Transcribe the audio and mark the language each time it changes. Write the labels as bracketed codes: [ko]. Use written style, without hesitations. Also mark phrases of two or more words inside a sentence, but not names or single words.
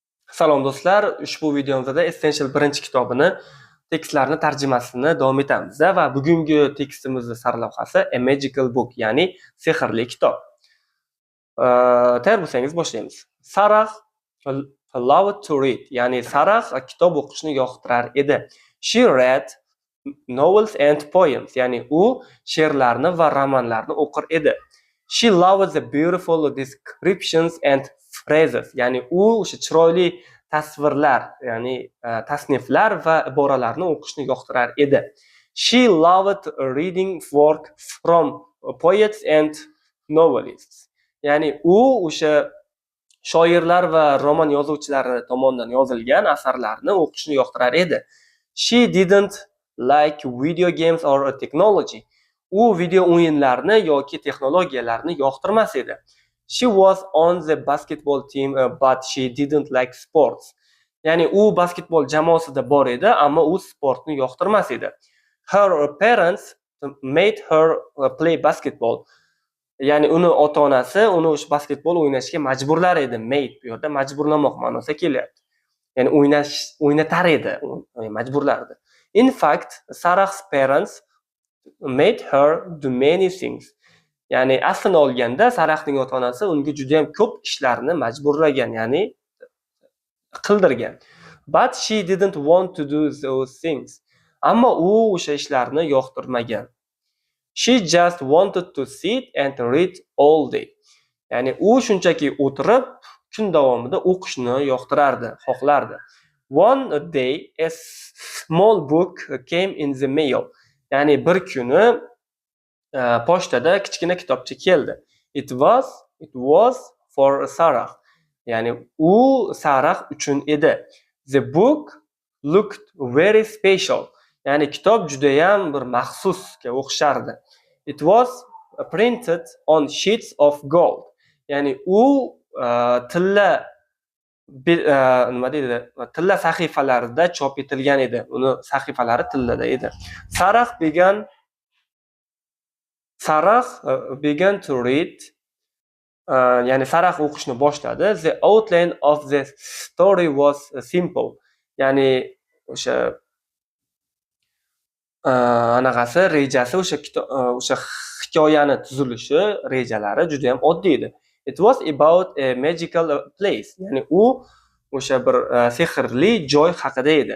[uz] Salom do'stlar, ushbu videomizda Essential birinchi kitobini tekstlarni tarjimasini davom etamiz va bugungi tekstimizning sarlavhasi A Magical Book, ya'ni sehrli kitob. Tayyor bo'lsangiz boshlaymiz. [en] Sarah loved to read, [uz] ya'ni Sarah kitob o'qishni yoqtirar edi. [en] She read novels and poems, [uz] ya'ni u she'rlarni va romanlarni o'qir edi. [en] She loved the beautiful descriptions and phrases, [uz] ya'ni u o'sha chiroyli tasvirlar, ya'ni tasniflar va iboralarni o'qishni yoqtirar edi. [en] She loved reading work from poets and novelists, [uz] ya'ni u o'sha shoirlar va roman yozuvchilari tomonidan yozilgan asarlarni o'qishni yoqtirar edi. [en] She didn't like video games or technology. [uz] U video o'yinlarni yoki texnologiyalarni yoqtirmas edi. [en] She was on the basketball team, but she didn't like sports. [uz] Ya'ni u basketbol jamoasida bor edi, ammo u sportni yoqtirmas edi. [en] Her parents made her play basketball. [uz] Ya'ni uni ota-onasi uni o'sha basketbol o'ynashga majburlar edi. Made bu yerda majburlamoq ma'nosida kelyapti. Ya'ni o'ynatar edi, majburlardi. [en] In fact, Sarah's parents made her do many things. [uz] Ya'ni aslini olganda Sarahning ota-onasi unga juda ham ko'p ishlarni majburlagan, ya'ni qildirgan. [en] But she didn't want to do those things. [uz] Ammo u o'sha ishlarni yoqtirmagan. [en] She just wanted to sit and read all day. [uz] Ya'ni u shunchaki o'tirib kun davomida o'qishni yoqtirardi, xohlardi. [en] One day a small book came in the mail. [uz] Ya'ni bir kuni pochtada kichkina kitobcha keldi. [en] It was for Sarah. [uz] Ya'ni u Sarah uchun edi. [en] The book looked very special. [uz] Ya'ni kitob juda ham bir maxsusga o'xshardi. [en] It was printed on sheets of gold. [uz] Ya'ni u tilla tilla sahifalarida chop etilgan edi. Uni sahifalari tillada edi. [en] Sarah began to read. [uz] Ya'ni Sarah o'qishni boshladi. [en] The outline of the story was simple. [uz] Ya'ni o'sha anaqasi rejasi o'sha hikoyani tuzilishi rejalari juda ham oddiy edi. [en] It was about a magical place. [uz] Ya'ni u o'sha bir sehrli joy haqida edi.